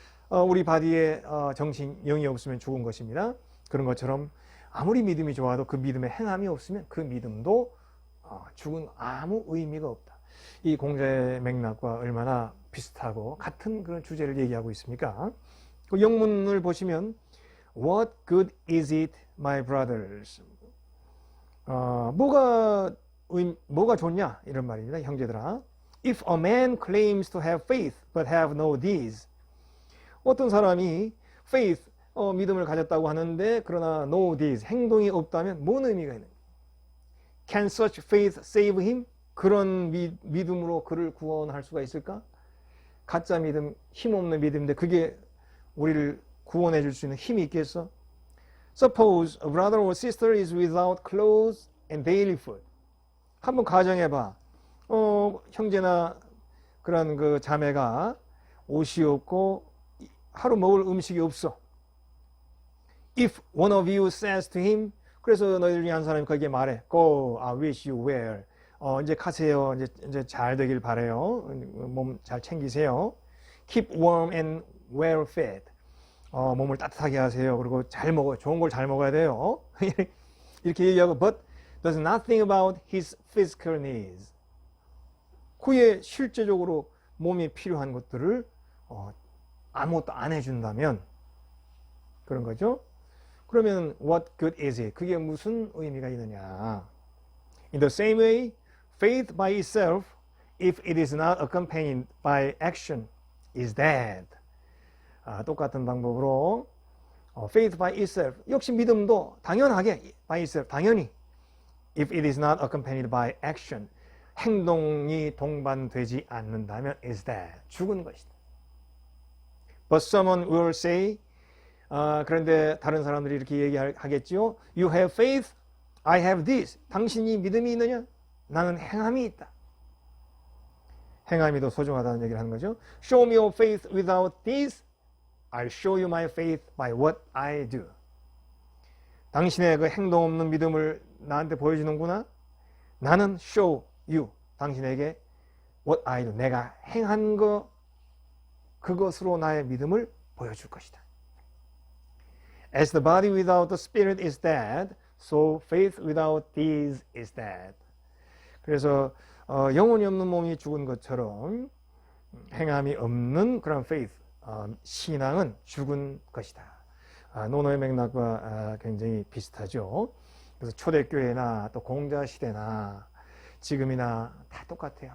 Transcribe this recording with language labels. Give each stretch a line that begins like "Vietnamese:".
Korean: 우리 바디에 정신, 영이 없으면 죽은 것입니다. 그런 것처럼 아무리 믿음이 좋아도 그 믿음에 행함이 없으면 그 믿음도 죽은 아무 의미가 없다. 이 공자의 맥락과 얼마나 비슷하고 같은 그런 주제를 얘기하고 있습니까? 그 영문을 보시면
English: What good is it, my brothers?
Korean: 뭐가 좋냐? 이런 말입니다. 형제들아.
English: If a man claims to have faith but have no deeds.
Korean: 어떤 사람이 faith, 믿음을 가졌다고 하는데 그러나
English: no deeds,
Korean: 행동이 없다면 뭔 의미가 있는가?
English: Can such faith save him?
Korean: 그런 믿음으로 그를 구원할 수가 있을까? 가짜 믿음, 힘없는 믿음인데 그게 우리를 구원해 줄 수 있는 힘이 있겠어?
English: Suppose a brother or sister is without clothes and daily food.
Korean: 한번 가정해봐. 형제나 그런 그 자매가 옷이 없고 하루 먹을 음식이 없어.
English: If one of you says to him,
Korean: 그래서 너희들 중에 한 사람이 거기에 말해,
English: Go, I wish you well.
Korean: 이제 가세요. 이제 잘 되길 바래요. 몸 잘 챙기세요.
English: Keep warm and well fed.
Korean: 몸을 따뜻하게 하세요. 그리고 잘 먹어요. 좋은 걸 잘 먹어야 돼요. 이렇게 얘기하고,
English: but does nothing about his physical needs.
Korean: 그의 실제적으로 몸이 필요한 것들을 아무것도 안 해준다면 그런 거죠. 그러면
English: what good is it?
Korean: 그게 무슨 의미가 있느냐?
English: In the same way, faith by itself, if it is not accompanied by action, is dead.
Korean: 똑같은 방법으로
English: faith by itself,
Korean: 역시 믿음도 당연하게
English: by itself,
Korean: 당연히
English: if it is not accompanied by action,
Korean: 행동이 동반되지 않는다면
English: is dead,
Korean: 죽은 것이다.
English: But someone will say,
Korean: 그런데 다른 사람들이 이렇게 얘기하겠지요.
English: You have faith, I have this.
Korean: 당신이 믿음이 있느냐? 나는 행함이 있다. 행함이 더 소중하다는 얘기를 하는 거죠.
English: Show me your faith without this, I'll show you my faith by what I do.
Korean: 당신의 그 행동 없는 믿음을 나한테 보여주는구나. 나는
English: show you,
Korean: 당신에게
English: what I do,
Korean: 내가 행한 거, 그것으로 나의 믿음을 보여줄 것이다.
English: As the body without the spirit is dead, so faith without deeds is dead.
Korean: 그래서 영혼이 없는 몸이 죽은 것처럼 행함이 없는 그런 faith, 신앙은 죽은 것이다. 논어의 맥락과 굉장히 비슷하죠. 그래서 초대교회나 또 공자시대나 지금이나 다 똑같아요.